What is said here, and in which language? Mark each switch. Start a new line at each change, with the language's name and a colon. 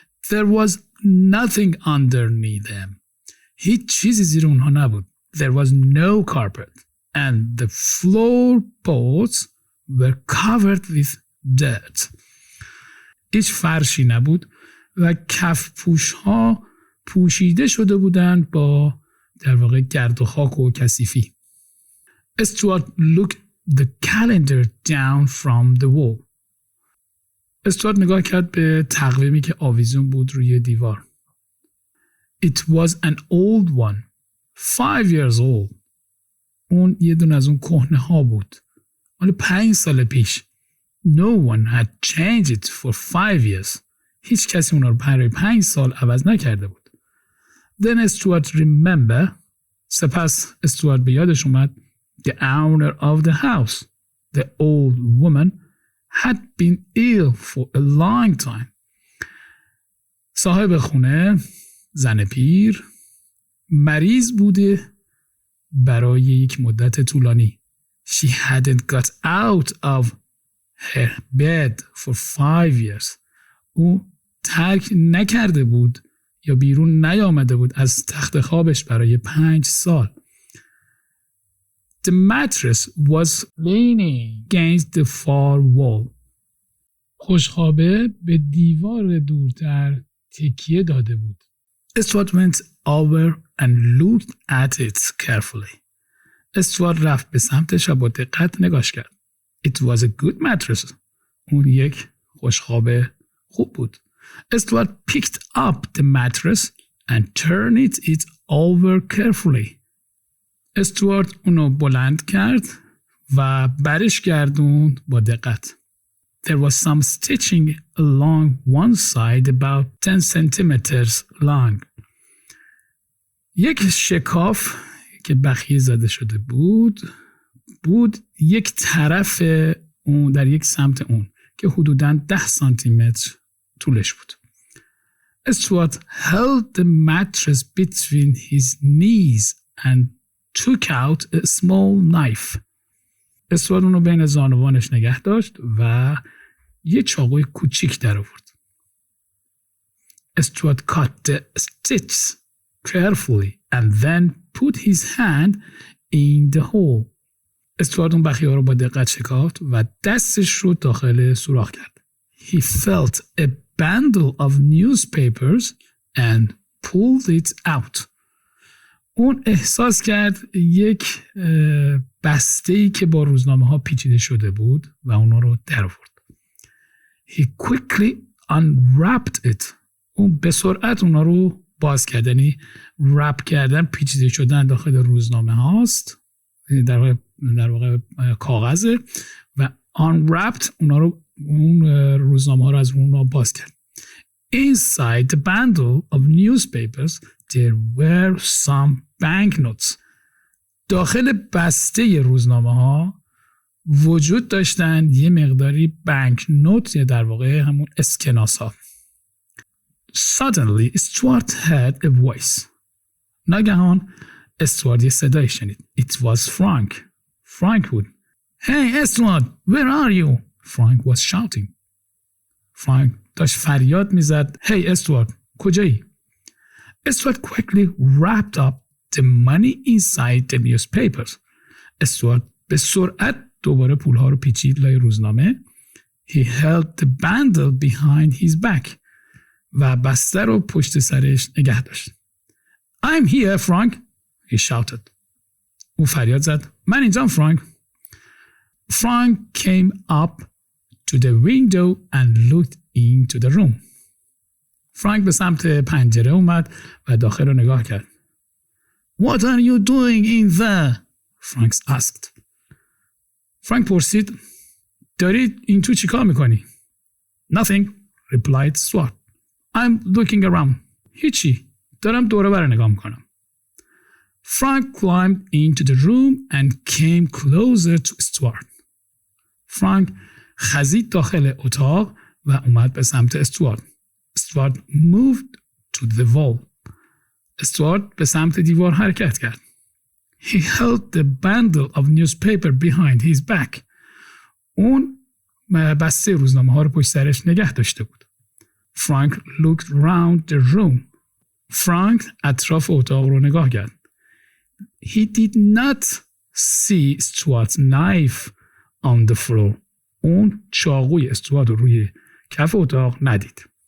English: There was nothing underneath them.
Persian: هیچ چیزی زیر اونها نبود.
English: There was no carpet and the floorboards were covered with dirt.
Persian: هیچ فرشی نبود و کف پوش‌ها پوشیده شده بودند با در واقع گرد و خاک و کثیفی.
English: Stuart looked the calendar down from the wall.
Persian: استوارت نگاه کرد به تقویمی که آویزون بود روی دیوار.
English: It was an old one. 5 years old.
Persian: اون یه دونه از اون کهنه ها بود. مال 5 سال پیش.
English: No one had changed it for 5 years.
Persian: هیچ کسی اون رو برای 5 سال عوض نکرده بود.
English: Then Stuart remember.
Persian: سپس استوارت به یادش اومد
English: the owner of the house, the old woman, had been ill for a long time.
Persian: صاحب خونه، زن پیر، مریض بوده برای یک مدت طولانی.
English: She hadn't got out of her bed for 5 years.
Persian: او ترک نکرده بود یا بیرون نیامده بود از تخت خوابش برای 5 سال.
English: The mattress was leaning against the far wall.
Persian: خوشخوابه به دیوار دورتر تکیه داده بود.
English: Stuart went over and looked at it carefully.
Persian: استوارت رفت به سمتش و با دقت نگاش کرد.
English: It was a good mattress.
Persian: اون یک خوشخوابه خوب بود.
English: Stuart picked up the mattress and turned it over carefully.
Persian: استوارت اونو بلند کرد و برش گردوند با دقت.
English: There was some stitching along one side about 10 centimeters long.
Persian: یک شکاف که بخیه زده شده بود یک طرف اون در یک سمت اون که حدوداً 10 سانتی متر طولش بود.
English: Stuart held the mattress between his knees and took out a small knife.
Persian: استوارت اونو بین زانوانش نگه داشت و یه چاقوی کوچیک در آورد.
English: Stuart cut the stitches carefully and then put his hand in the hole.
Persian: استوارت اون بخیه ها رو با دقت شکافت و دستش رو داخل سوراخ کرد.
English: He felt a bundle of newspapers and pulled it out.
Persian: اون احساس کرد یک بسته‌ای که با روزنامه ها پیچیده شده بود و اونا رو در آورد.
English: He quickly unwrapped it.
Persian: اون به سرعت اونا رو باز کرد. یعنی رپ کردن، پیچیده شدن داخل روزنامه هاست، در واقع کاغذه، و unwrapped اونا رو، اون روزنامه ها رو از اون باز کرد.
English: Inside the bundle of newspapers there were some banknotes.
Persian: داخل بسته روزنامه ها وجود داشتند یه مقداری بانک نوت، یا در واقع همون اسکناس ها.
English: Suddenly Stuart heard a voice.
Persian: ناگهان استوارت یه صدای شنید.
English: It was Frank. Frank بود. Hey Stuart, where are you? Frank was shouting.
Persian: فرانک داشت فریاد میزد هی استوارت کجایی؟
English: Stuart quickly wrapped up the money inside the newspapers.
Persian: استوارت به سرعت دوباره پولها رو پیچید لای روزنامه.
English: He held the bundle behind his back.
Persian: و بسته رو پشت سرش نگه داشت.
English: I'm here, Frank. He shouted.
Persian: او فریاد زد. من اینجام فرانک.
English: Frank came up to the window and looked into the room.
Persian: فرانک به سمت پنجره اومد و داخل رو نگاه کرد.
English: What are you doing in there? Frank asked.
Persian: فرانک پرسید داری این تو چی کار میکنی؟
English: Nothing, replied Stuart. I'm looking around.
Persian: هیچی. دارم دوره بره نگاه میکنم.
English: Frank climbed into the room and came closer to Stuart.
Persian: فرانک خزید داخل اتاق و اومد به سمت استوارت.
English: Stuart moved to the wall.
Persian: استوارت به سمت دیوار حرکت کرد.
English: He held the bundle of newspaper behind his back.
Persian: اون بسته روزنامه ها رو پشت سرش نگه داشته بود.
English: Frank looked round the room.
Persian: فرانک اطراف اتاق رو نگاه کرد.
English: He did not see Stuart's knife on the floor.
Persian: اون چاقوی استوارت رو روی کف اتاق ندید.